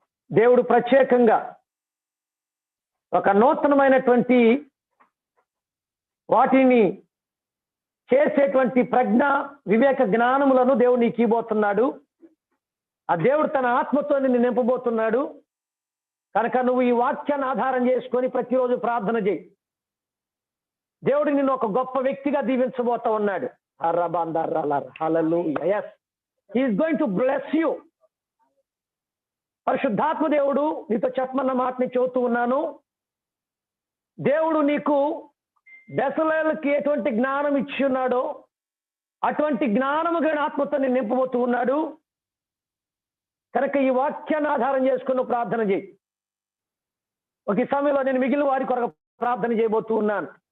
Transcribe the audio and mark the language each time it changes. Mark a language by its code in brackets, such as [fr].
[te] దేవుడు ప్రత్యేకంగా ఒక నూతనమైనటువంటి వాటిని చేసేటువంటి ప్రజ్ఞ వివేక జ్ఞానములను దేవుడు నీకు ఇవ్వబోతున్నాడు. ఆ దేవుడు తన ఆత్మతో నిన్ను నింపబోతున్నాడు. కనుక నువ్వు ఈ వాక్యాన్ని ఆధారం చేసుకొని ప్రతిరోజు ప్రార్థన చేయి. దేవుడు నిన్ను ఒక గొప్ప వ్యక్తిగా దీవించబోతా ఉన్నాడు. హల్లెలూయా. [en] yes, he is going to bless you. [te] పరిశుద్ధాత్మ దేవుడు నీతో చెప్పమన్న మాటని చెబుతూ ఉన్నాను. దేవుడు నీకు బెసలేలుకి ఎటువంటి జ్ఞానం ఇచ్చి ఉన్నాడో అటువంటి జ్ఞానము గల ఆత్మతో నేను నింపబోతూ ఉన్నాడు. కనుక ఈ వాక్యాన్ని ఆధారం చేసుకుని ప్రార్థన చేయి. ఒక సమయంలో నేను మిగిలిన వారి కొరకు ప్రార్థన చేయబోతూ ఉన్నాను.